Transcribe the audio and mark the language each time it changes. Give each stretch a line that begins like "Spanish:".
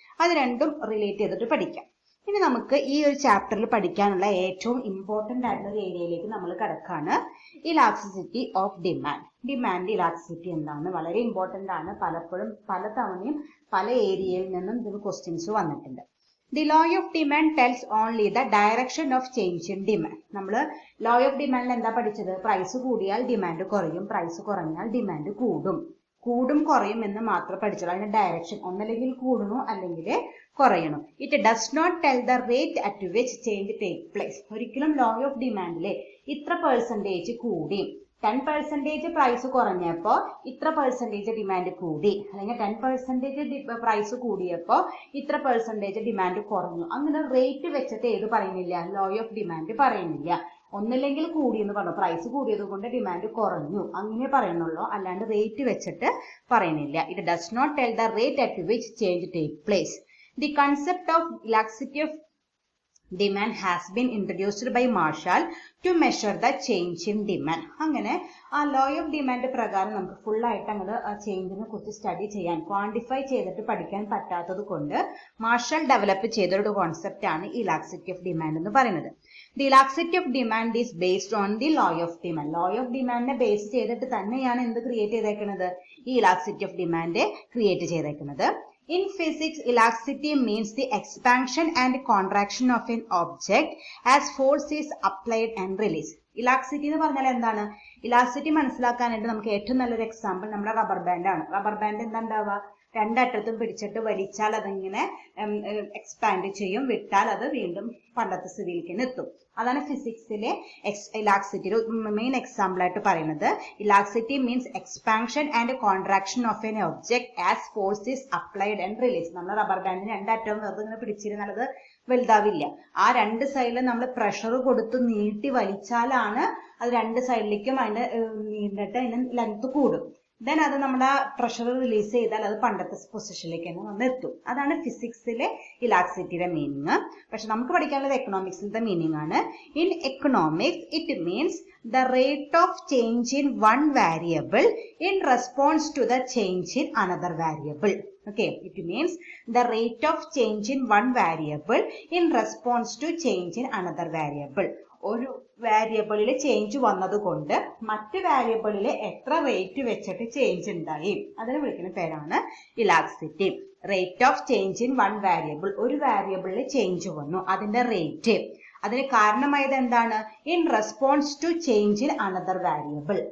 Malayalam: അത് രണ്ടും റിലേറ്റ് ചെയ്തിട്ട് പഠിക്കാം. ഇനി നമുക്ക് ഈ ഒരു ചാപ്റ്ററിൽ പഠിക്കാനുള്ള ഏറ്റവും ഇമ്പോർട്ടന്റ് ആയിട്ടുള്ള ഒരു ഏരിയയിലേക്ക് നമ്മൾ കിടക്കാണ്. Elasticity of demand. Demand elasticity എന്താണ്, വളരെ ഇമ്പോർട്ടന്റ് ആണ്. പലപ്പോഴും പലതവണയും പല ഏരിയയിൽ നിന്നും ഇതിന് ക്വസ്റ്റ്യൻസ് വന്നിട്ടുണ്ട്.
English: The law of demand tells only the direction of change in demand.
Malayalam: നമ്മൾ law of demand എന്താ പഠിച്ചത്, പ്രൈസ് കൂടിയാൽ ഡിമാൻഡ് കുറയും, പ്രൈസ് കുറഞ്ഞാൽ ഡിമാൻഡ് കൂടും കുറയും എന്ന് മാത്രം പഠിച്ചുള്ളൂ. അതിന്റെ ഡയറക്ഷൻ ഒന്നല്ലെങ്കിൽ കൂടുന്നു അല്ലെങ്കിൽ കുറയണു.
English: It does not tell the rate at which change take place.
Malayalam: ഒരിക്കലും ലോ ഓഫ് ഡിമാൻഡിലെ ഇത്ര പെർസെന്റേജ് കൂടി, 10% പ്രൈസ് കുറഞ്ഞപ്പോൾ ഇത്ര പെർസെന്റേജ് ഡിമാൻഡ് കൂടി, അല്ലെങ്കിൽ 10% പ്രൈസ് കൂടിയപ്പോ ഇത്ര പെർസെന്റേജ് ഡിമാൻഡ് കുറഞ്ഞു, അങ്ങനെ റേറ്റ് വെച്ചിട്ട് ഏത് പറയുന്നില്ല, ലോ ഓഫ് ഡിമാൻഡ് പറയുന്നില്ല. ഒന്നില്ലെങ്കിൽ കൂടി എന്ന് പറഞ്ഞു, പ്രൈസ് കൂടിയത് കൊണ്ട് ഡിമാൻഡ് കുറഞ്ഞു അങ്ങനെ പറയുന്നുള്ളൂ, അല്ലാണ്ട് റേറ്റ് വെച്ചിട്ട് പറയുന്നില്ല.
English: It does not tell the rate at which change take place. The concept of elasticity of demand has been introduced by Marshall to measure the change in demand.
Malayalam: അങ്ങനെ ആ ലോ ഓഫ് ഡിമാൻഡ് പ്രകാരം നമുക്ക് full ആയിട്ട് അങ്ങോട്ട് ആ ചേഞ്ചിനെ കുറിച്ച് study ചെയ്യാൻ, quantify ചെയ്തിട്ട് പഠിക്കാൻ പറ്റാത്തത് കൊണ്ട് മാർഷൽ ഡെവലപ്പ് ചെയ്തൊരു കോൺസെപ്റ്റ് ആണ് ഇലാസ്റ്റിസിറ്റി ഓഫ് ഡിമാൻഡ് എന്ന് പറയുന്നത്.
English: The elasticity of demand is based on the law of demand.
Malayalam: Law of ഡിമാൻഡിനെ base ചെയ്തിട്ട് തന്നെയാണ് എന്ത് ക്രിയേറ്റ് ചെയ്തേക്കുന്നത്, ഈ ഇലാസ്റ്റിസിറ്റി ഓഫ് ഡിമാൻഡ് ക്രിയേറ്റ് ചെയ്തേക്കുന്നത്.
English: In physics, elasticity means the expansion and contraction of an object as force is applied and released.
Malayalam: Elasticity എന്ന് പറഞ്ഞാൽ എന്താണ്? Elasticity മനസ്സിലാക്കാനായിട്ട് നമുക്ക് ഏറ്റവും നല്ലൊരു എക്സാമ്പിൾ നമ്മുടെ റബ്ബർ ബാൻഡ് ആണ്. റബ്ബർ ബാൻഡ് എന്താ ഉണ്ടാവുക, രണ്ടറ്റത്തും പിടിച്ചിട്ട് വലിച്ചാൽ അതിങ്ങനെ എക്സ്പാൻഡ് ചെയ്യും, വിട്ടാൽ അത് വീണ്ടും പണ്ടത്തെ സ്ഥിതിയിലേക്ക് എത്തും. അതാണ് ഫിസിക്സിലെ ഇലാസ്റ്റിസിറ്റി മെയിൻ എക്സാമ്പിൾ ആയിട്ട് പറയുന്നത്.
English: Elasticity means expansion and contraction of an object as force is applied and release.
Malayalam: നമ്മൾ റബ്ബർ ബാൻഡിന് രണ്ടറ്റവും അതിങ്ങനെ പിടിച്ചിരുന്നാൽ അത് വലുതാവില്ല. ആ രണ്ട് സൈഡിലും നമ്മൾ പ്രഷർ കൊടുത്ത് നീട്ടി വലിച്ചാലാണ് അത് രണ്ട് സൈഡിലേക്കും അതിന്റെ നീണ്ടിട്ട് അതിന് ലെങ്ത് കൂടും. ദെൻ അത് നമ്മുടെ പ്രഷർ റിലീസ് ചെയ്താൽ അത് പണ്ടത്തെ പൊസിഷനിലേക്ക് തന്നെ വന്ന് എത്തും. അതാണ് ഫിസിക്സിലെ ഇലാസ്റ്റിസിറ്റിയുടെ മീനിങ്. പക്ഷെ നമുക്ക് പഠിക്കാനുള്ളത് എക്കണോമിക്സിലത്തെ മീനിങ് ആണ്.
English: In economics it means the rate of change in one variable in response to the change in another variable. Okay, it means the rate of change in one variable in response to change in another variable.
Malayalam: ഒരു വാരിയബിളിൽ change വന്നതുകൊണ്ട് മറ്റ് വാരിയബിളിൽ എത്ര rate വെച്ചിട്ട് change ഉണ്ടായി, അതിനെ വിളിക്കുന്ന പേരാണ് elasticity.
English: rate of change in one variable,
Malayalam: ഒരു വാരിയബിളിൽ ചേഞ്ച് വന്നു, അതിന്റെ റേറ്റ്, അതിന് കാരണമായത് എന്താണ്?
English: In response to change in another variable.